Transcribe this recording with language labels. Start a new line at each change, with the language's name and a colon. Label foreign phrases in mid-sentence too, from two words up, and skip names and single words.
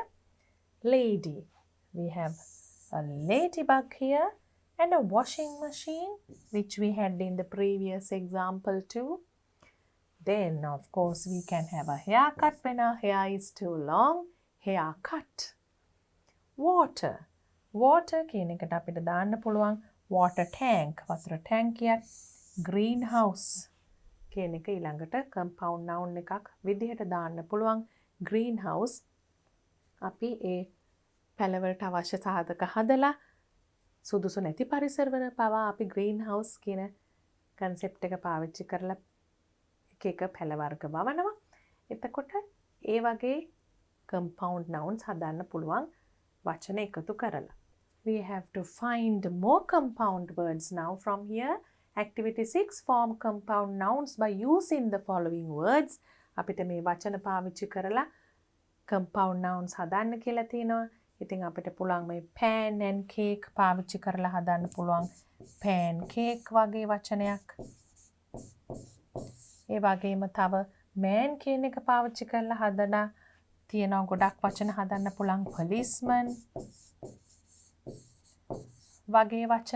English: Lady, we have a ladybug here and a washing machine, which we had in the previous example too. Then, of course, we can have a haircut when our hair is too long. Haircut. Water.
Sinhala: Water කියන එකට අපිට දාන්න පුළුවන්
English: water tank.
Sinhala: වතුර ටැංකියක්. Greenhouse කියන එක ඊළඟට
English: compound noun
Sinhala: එකක් විදිහට දාන්න පුළුවන්. Greenhouse. අපි ඒ පැලවලට අවශ්‍ය සාධක හදලා සුදුසු නැති පරිසරවල පවා අපි greenhouse කියන concept එක පාවිච්චි කරලා එක පැල වර්ග වවනවා. එතකොට ඒ වගේ
English: compound nouns
Sinhala: හදන්න පුළුවන් වචන එකතු කරලා.
English: We have to find more compound words now from here. Activity 6, form compound nouns by using the following words.
Sinhala: අපිට මේ වචන පාවිච්චි කරලා
English: compound nouns
Sinhala: හදන්න කියලා තියෙනවා. ඉතින් අපිට පුළුවන් මේ
English: pan and cake
Sinhala: පාවිච්චි කරලා හදන්න පුළුවන් pancake වගේ වචනයක්. ඒ වගේම තව man කියන එක පාවිච්චි කරලා හදලා තියෙනවා ගොඩක් වචන හදන්න පුළුවන් policeman වගේ වචන.